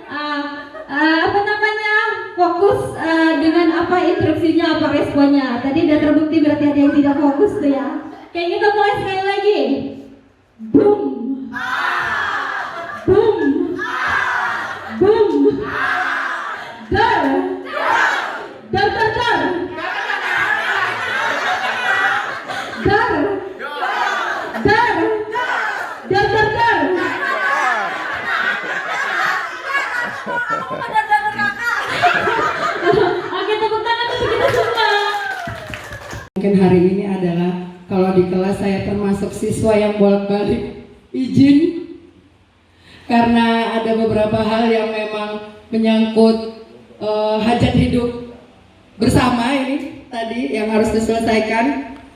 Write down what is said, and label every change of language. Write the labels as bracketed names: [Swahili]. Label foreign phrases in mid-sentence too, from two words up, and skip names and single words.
[Indonesian] Fokus dengan apa instruksinya, apa responnya. Tadi udah terbukti berarti ada yang tidak fokus tuh ya. Kayak gitu, mulai sekali lagi. Boom. Boom. Boom. Dar. Dar, dar, dar. Dar. Dar. Dar, dar, dar. Oke, tepuk tangan untuk kita semua. Mungkin hari ini adalah kalau di kelas saya termasuk siswa yang bolak-balik izin karena ada beberapa hal yang memang menyangkut hajat hidup bersama ini tadi yang harus diselesaikan.